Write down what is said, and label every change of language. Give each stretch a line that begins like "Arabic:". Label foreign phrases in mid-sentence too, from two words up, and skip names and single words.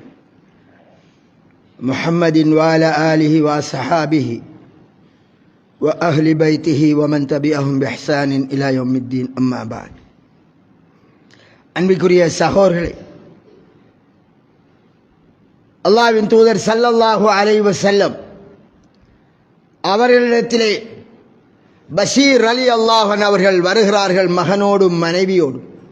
Arabic: محمد وعلى آله وصحابه وأهل بيته ومن تبعهم بإحسان إلى يوم الدين أما بعد.
Tamil: அன்பிற்குரிய சகோதரர்களே, அல்லாஹ்வின் தூதர்
Arabic: صلى الله عليه وسلم
Tamil: அவர்களிடத்திலே பஷீர் அலி அல்லாஹன் அவர்கள் வருகிறார்கள், மகனோடும் மனைவியோடும்.